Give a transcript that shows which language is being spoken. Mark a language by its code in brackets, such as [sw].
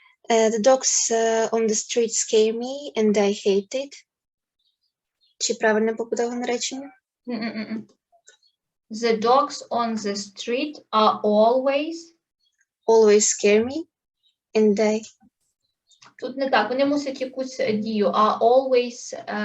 [en] The dogs on the street scare me and I hate it. [uk] Чи правильно побудоване речення? [en] The dogs on the street are always scare me and I... [uk] Тут не так, вони мусять якусь дію, [en] are always...